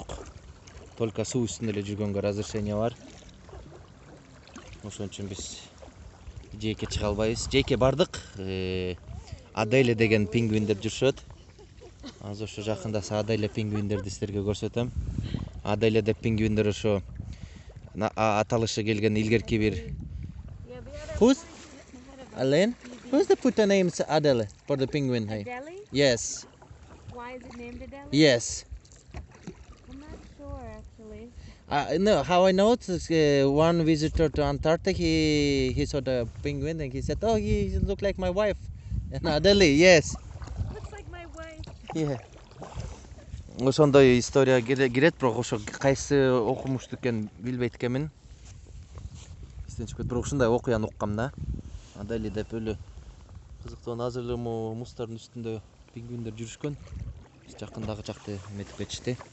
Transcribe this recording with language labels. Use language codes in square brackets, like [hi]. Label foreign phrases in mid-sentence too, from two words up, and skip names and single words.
[ky] Только суу үстүндө эле жүргөнгө разрешение бар. Ошон үчүн биз жээкке чыга албайбыз. Жээкке бардык. Аделе деген пингвиндер жүрүшөт. Азыр ошо жакында Аделе пингвиндерди сиздерге көрсөтөм. Аделе деп пингвиндер ошо аталышы келген илгерки бир. [en] Who's Alen? Who's the put the name Adele for the penguin? Adele? Yes. Why is it named Adele? Yes. I'm not sure actually. No, how I know it is one visitor to Antarctica, he saw the penguin and he said, "Oh, he look like my wife." And Adele, yes. Looks like my wife. Yeah. [ky] Ошондой история кирет, бирок ошо кайсы окумушту экен билбейт экенмин. Эстен чыгып, бирок ушундай окуяны уккам да. Адали деп өлө кызыктуу. Азыр эле муздардын үстүндө пингвиндер жүрүшкөн. Биз жакындагы жакты эметип кетишти.